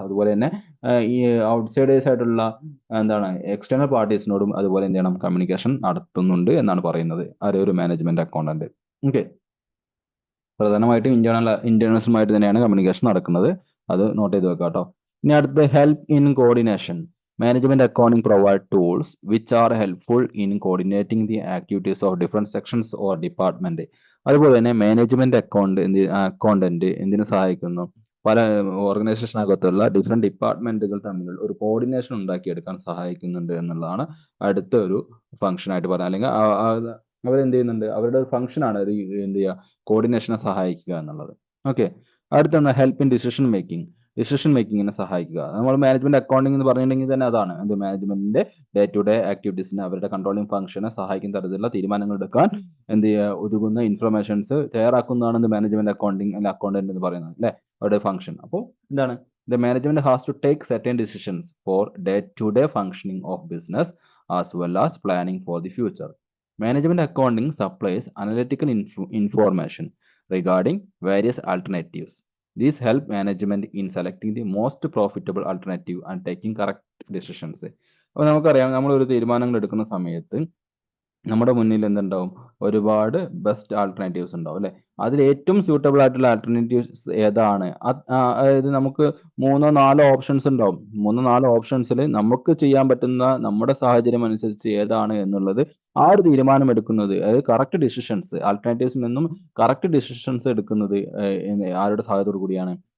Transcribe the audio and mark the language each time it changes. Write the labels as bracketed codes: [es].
[ml] അതുപോലെ തന്നെ ഈ ഔട്ട്സൈഡേഴ്സ് ആയിട്ടുള്ള എന്താണ് എക്സ്റ്റേണൽ പാർട്ടീസിനോടും അതുപോലെ എന്ത് ചെയ്യണം? കമ്മ്യൂണിക്കേഷൻ നടത്തുന്നുണ്ട് എന്നാണ് പറയുന്നത് ഒരു മാനേജ്മെന്റ് അക്കൗണ്ടന്റ്. ഓക്കെ, പ്രധാനമായിട്ടും ഇന്റേണൽസുമായിട്ട് തന്നെയാണ് കമ്മ്യൂണിക്കേഷൻ നടക്കുന്നത്. അത് നോട്ട് ചെയ്ത് വെക്കാം കേട്ടോ. ഇനി അടുത്ത help in coordination. [en] Management accounting provide tools which are helpful in coordinating the activities of different sections or department. [ml] അതുപോലെ തന്നെ മാനേജ്മെന്റ് അക്കൗണ്ടന്റ് എന്തിനു സഹായിക്കുന്നു? പല ഓർഗനൈസേഷനകത്തുള്ള ഡിഫറെന്റ് ഡിപ്പാർട്ട്മെന്റുകൾ തമ്മിലുള്ള ഒരു കോർഡിനേഷൻ ഉണ്ടാക്കിയെടുക്കാൻ സഹായിക്കുന്നുണ്ട് എന്നുള്ളതാണ് അടുത്ത ഒരു ഫംഗ്ഷൻ ആയിട്ട് പറയുന്നത്. അല്ലെങ്കിൽ അവരെന്ത് ചെയ്യുന്നുണ്ട്? അവരുടെ ഒരു ഫംഗ്ഷനാണ് എന്ത് ചെയ്യുക, കോർഡിനേഷനെ സഹായിക്കുക എന്നുള്ളത്. ഓക്കെ, അടുത്തൊന്ന് ഹെൽപ്പ് ഇൻ ഡിസിഷൻ മേക്കിങ്ങിനെ സഹായിക്കുക. നമ്മൾ മാനേജ്മെന്റ് അക്കൗണ്ടിംഗ് എന്ന് പറഞ്ഞിട്ടുണ്ടെങ്കിൽ തന്നെ അതാണ് എന്ത്, മാനേജ്മെന്റിന്റെ ഡേ ടു ഡേ ആക്ടിവിറ്റീസിനെ അവരുടെ കൺട്രോളിംഗ് ഫംഗ്ഷനെ സഹായിക്കുന്ന തരത്തിലുള്ള തീരുമാനങ്ങൾ എടുക്കാൻ എന്ത് ചെയ്യുക, ഉതകുന്ന ഇൻഫർമേഷൻസ് തയ്യാറാക്കുന്നതാണ് മാനേജ്മെന്റ് അക്കൗണ്ടിംഗ് അല്ലെങ്കിൽ അക്കൗണ്ടന്റ് എന്ന് പറയുന്നത് അല്ലെ, അവരുടെ ഫംഗ്ഷൻ. അപ്പോൾ എന്താണ്, [en] The management has to take certain decisions for day to day functioning of business as well as planning for the future. Management accounting supplies analytical information regarding various alternatives. These help management in selecting the most profitable alternative and taking correct decisions. [ml] അപ്പോൾ നമുക്കറിയാം, നമ്മൾ ഒരു തീരുമാനങ്ങൾ എടുക്കുന്ന സമയത്ത് നമ്മുടെ മുന്നിൽ എന്തുണ്ടാവും, ഒരുപാട് ബെസ്റ്റ് ആൾട്ടർനേറ്റീവ്സ് ഉണ്ടാവും അല്ലെ. അതിൽ ഏറ്റവും സ്യൂട്ടബിൾ ആയിട്ടുള്ള ആൾട്ടർനേറ്റീവ്സ് ഏതാണ്? അതായത് നമുക്ക് 3-4 ഓപ്ഷൻസ് ഉണ്ടാവും. 3-4 ഓപ്ഷൻസിൽ നമുക്ക് ചെയ്യാൻ പറ്റുന്ന നമ്മുടെ സാഹചര്യം അനുസരിച്ച് ഏതാണ് എന്നുള്ളത് ആ ഒരു തീരുമാനം എടുക്കുന്നത്, അതായത് കറക്റ്റ് ഡിസിഷൻസ്, ആൾട്ടർനേറ്റീവ്സിൽ നിന്നും കറക്റ്റ് ഡിസിഷൻസ് എടുക്കുന്നത് ആരുടെ സഹായത്തോടു കൂടിയാണ്?